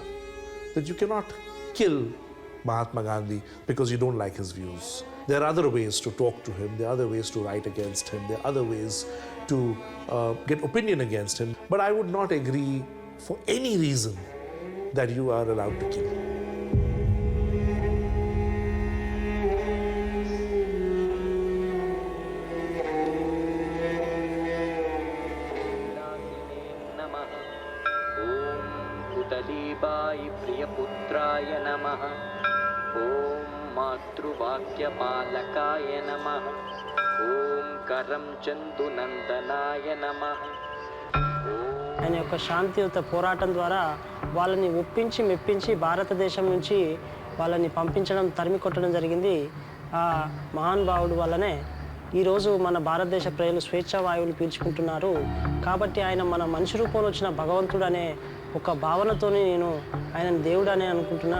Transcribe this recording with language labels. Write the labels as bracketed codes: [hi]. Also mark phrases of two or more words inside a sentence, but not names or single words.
[en] That you cannot kill Mahatma Gandhi because you don't like his views. There are other ways to talk to him, there are other ways to write against him, there are other ways to get opinion against him. But I would not agree for any reason that you are allowed to kill. [sa] प्रियपुत्राय नमः ॐ मातृवाक्यपालकाय नमः ॐ करं चन्दुनन्दनाय नमः [te] ఆయన యొక్క శాంతియుత పోరాటం ద్వారా వాళ్ళని ఒప్పించి మెప్పించి భారతదేశం నుంచి వాళ్ళని పంపించడం తరిమి కొట్టడం జరిగింది. ఆ మహానుభావుడు వల్లనే ఈరోజు మన భారతదేశ ప్రజలు స్వేచ్ఛా వాయువులు పీల్చుకుంటున్నారు. కాబట్టి ఆయన మన మనిషి రూపంలో వచ్చిన భగవంతుడు అనే ఒక భావనతోనే నేను ఆయనను దేవుడు అనే అనుకుంటున్నా.